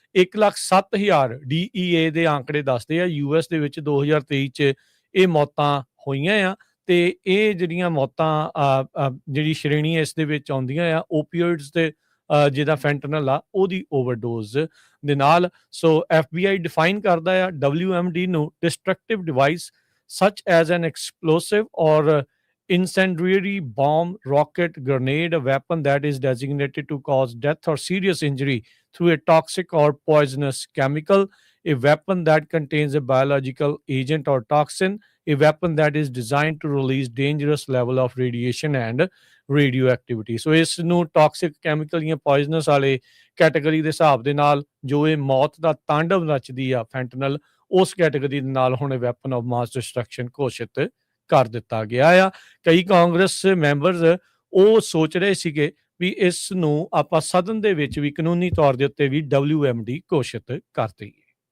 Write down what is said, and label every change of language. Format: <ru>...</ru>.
<pa>1,07,000 DEA ਦੇ ਆંકੜੇ ਦੱਸਦੇ ਆ ਯੂਐਸ ਦੇ ਵਿੱਚ 2023 ਚ ਇਹ ਮੌਤਾਂ ਹੋਈਆਂ ਆ ਤੇ ਇਹ ਜਿਹੜੀਆਂ ਮੌਤਾਂ ਜਿਹੜੀ ਸ਼੍ਰੇਣੀ ਇਸ ਦੇ ਵਿੱਚ ਆਉਂਦੀਆਂ ਆ ਓਪੀਓਇਡਸ ਤੇ ਜਿਹਦਾ ਫੈਂਟਨਲ ਆ ਉਹਦੀ ਓਵਰਡੋਜ਼ ਦੇ ਨਾਲ। ਸੋ FBI ਡਿਫਾਈਨ ਕਰਦਾ ਆ WMD ਨੂੰ destructive device</pa> <en>such as an explosive or incendiary bomb, rocket, grenade, a weapon that is designated to cause death or serious injury through a toxic or poisonous chemical, a weapon that contains a biological agent or toxin, a weapon that is designed to release dangerous level of radiation and radioactivity.</en> <pa>So ਇਸ ਨੂੰ toxic chemical ਜਾਂ poisonous ਵਾਲੇ category ਦੇ ਹਿਸਾਬ ਦੇ ਨਾਲ ਜੋ ਇਹ ਮੌਤ ਦਾ ਤਾਂਡਵ ਰਚਦੀ ਆ ਫੈਂਟਨਲ, ਉਸ ਕੈਟਾਗਰੀ ਦੇ ਨਾਲ ਹੁਣ ਵੈਪਨ ਆਫ ਮਾਸ ਡਿਸਟਰਕਸ਼ਨ ਘੋਸ਼ਿਤ ਕਰ ਦਿੱਤਾ ਗਿਆ ਆ। ਕਈ ਕਾਂਗਰਸ ਮੈਂਬਰਸ ਉਹ ਸੋਚ ਰਹੇ ਸੀਗੇ ਵੀ ਇਸ ਨੂੰ ਆਪਾਂ ਸਦਨ ਦੇ ਵਿੱਚ ਵੀ ਕਾਨੂੰਨੀ ਤੌਰ ਦੇ ਉੱਤੇ ਵੀ WMD ਘੋਸ਼ਿਤ ਕਰ ਦਈਏ।</pa>